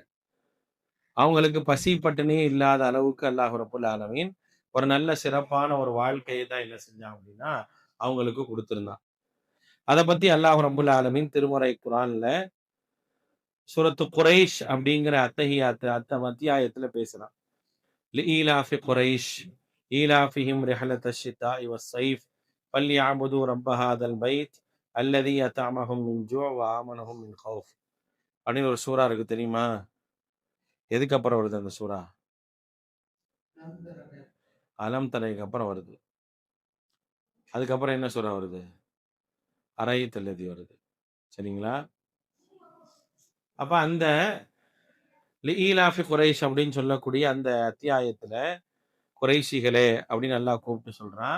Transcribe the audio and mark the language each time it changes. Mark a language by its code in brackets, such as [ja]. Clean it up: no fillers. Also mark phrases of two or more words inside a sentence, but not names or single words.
[ta] அவங்களுக்கு பசி, பட்டினியே இல்லாத அளவுக்கு அல்லாஹ் [ar] رب العالمين [ta] ஒரு நல்ல சிறப்பான ஒரு வாழ்க்கையை தான் என்ன செஞ்சான் அப்படின்னா, அவங்களுக்கு குடுத்திருந்தான். அத பத்தி அல்லாஹ் [ar] رب العالمين [ta] திருமறை குர்ஆன்ல சூரத்து குரைஷ் அப்படிங்கிற அத்தியாயத்துல பேசுறான். [ar] لإيلاف قريش إيلافهم رحلة الشتاء والصيف فليعبدوا رب هذا البيت الذي أطعمهم من جوع وآمنهم من خوف [ta] அப்படின்னு ஒரு சூறா இருக்கு தெரியுமா? எதுக்கு அப்புறம் வருது அந்த சூறா? அலம் தரைக்கு அப்புறம் வருது. அதுக்கப்புறம் என்ன சூறா வருது? அரைத்தல்லதி வருது. சரிங்களா? அப்ப அந்த லிஈலாஃபி குரைஷ் அப்படின்னு சொல்லக்கூடிய அந்த அத்தியாயத்துல குறைஷிகளே அப்படின்னு நல்லா கூப்பிட்டு சொல்றான்.